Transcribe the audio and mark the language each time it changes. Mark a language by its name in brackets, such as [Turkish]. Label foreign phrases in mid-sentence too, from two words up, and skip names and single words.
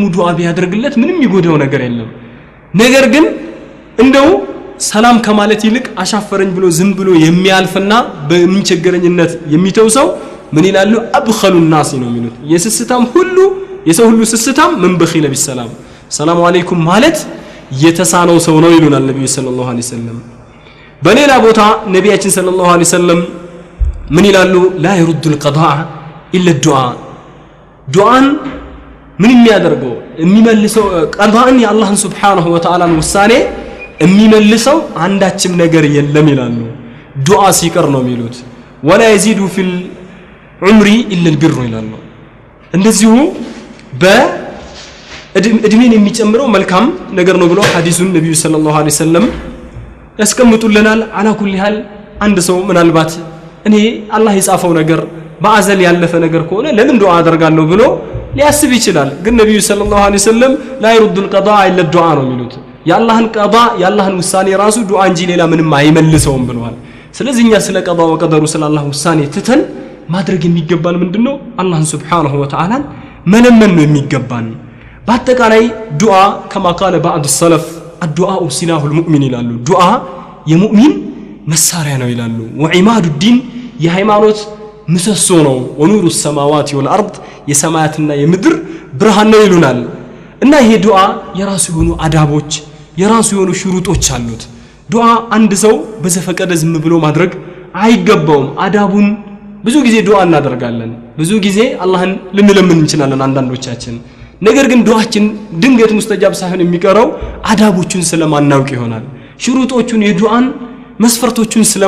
[Amharic] ዱዓ ቢያደርግለት ምንም ይጎዳው ነገር የለም ነገር ግን እንደው ሰላም ከማለት ይልቅ አሻፈረኝ ብሎ ዝም ብሎ የሚያልፍና በምንቸገረኝነት የሚተው ሰው ምን ይላሉ [Arabic] أبخل الناس [Amharic] ነው የሚሉት የስስታም ሁሉ የሰው ሁሉ ስስታም ምን [Arabic] بخل بالسلام السلام عليكم [Amharic] ማለት የተሳነው ሰው ነው ይሉናል ነብዩ [Arabic] صلى الله عليه وسلم [Amharic] በሌላ ቦታ ነብያችን [Arabic] صلى الله عليه وسلم [Amharic] ምን ይላሉ [Arabic] لا يرد القضاء الا الدعاء [Amharic] ዱዓን ምን የሚያደርገው የሚመልሰው ቀዳን የአላህን [Arabic] سبحانه وتعالى [Amharic] ውሳኔ የሚመልሰው አንዳችም ነገር የለም ይላሉ ዱዓ ሲቀር ነው የሚሉት [Arabic] ولا يزيد في العمر إلا البر [Amharic] ይላሉ እንደዚሁ በእድሜን የሚጨምረው መልካም ነገር ነው ብሎ ሐዲሱን ነብዩ [Arabic] صلى الله عليه وسلم [Amharic] ያስቀምጡልናል [Arabic] على كل حال [Amharic] አንድ ሰው ምናልባት እኔ አላህ የጻፈው ነገር በአዘል ያለፈ ነገር ከሆነ ለምን ዱዓ አደርጋለሁ ብሎ ሊያስብ ይችላል ግን ነብዩ [Arabic] صلى الله عليه وسلم لا يرد القضاء إلا الدعاء [Amharic] ነው የሚሉት ያላህን ቀዳ ያላህን ውሳኔ ራሱ ዱዓ እንጂ ሌላ ምንም አይመልሰውም ብለዋል ስለዚህ እኛ ስለ [Arabic] قضاء وقدره [Amharic] ስለ አላህ ውሳኔ ትተን ማድረግ የሚገባን ምንድነው አላህን [Arabic] سبحانه وتعالى [Amharic] መለመን ነው የሚገባን በአጠቃላይ ዱዓ [Arabic] كما قال بعض السلف الدعاء سلاح المؤمن [Amharic] ይላሉ ዱዓ የሙእሚን መሳሪያ ነው ይላሉ [Arabic] وعماد الدين [Amharic] የሃይማኖት ምሰሶ ነው [Arabic] ونور السماوات والارض [Amharic] የሰማያትና የምድር ብርሃን ነው ይሉናል እና ይሄ ዱዓ የራሱ የሆኑ አዳቦች የራሱ የሆኑ ሽሩጦች አሉት ዱዓ አንድ ሰው በዘፈቀደ ዝም ብሎ ማድረግ አይገባውም አዳቡን ብዙ ጊዜ ዱዓ እናደርጋለን ብዙ ጊዜ አላህን ልንለምን እንችላለን አንዳንዶቻችን ነገር ግን ዱዓችን ድንገት ሙስተጃብ ሳይሆን የሚቀረው አዳቦቹን ስለማናውቅ ይሆናል ሽሩጦቹን የዱዓን መስፈርቶቹን